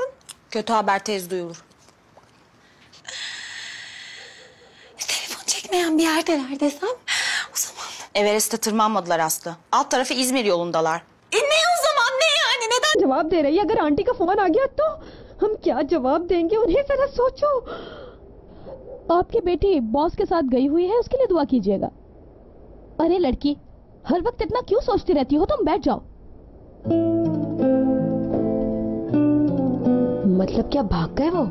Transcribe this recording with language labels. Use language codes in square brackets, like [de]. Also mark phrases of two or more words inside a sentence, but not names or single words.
[tr] Kötü haber tez duyulur. Telefon çekmeyen bir yerdeler desem o zaman. Everest'e tırmanmadılar Aslı. Alt tarafı İzmir yolundalar. Ne o zaman, ne yani, neden? [hi] जवाब दे रही है, अगर आंटी का फोन आ गया तो हम क्या जवाब देंगे उन्हें, जरा सोचो। आपकी बेटी बॉस के साथ गई हुई है, उसके लिए दुआ कीजिएगा। अरे लड़की, हर वक्त इतना क्यों सोचती रहती हो, तुम बैठ जाओ। मतलब क्या भाग गए वो?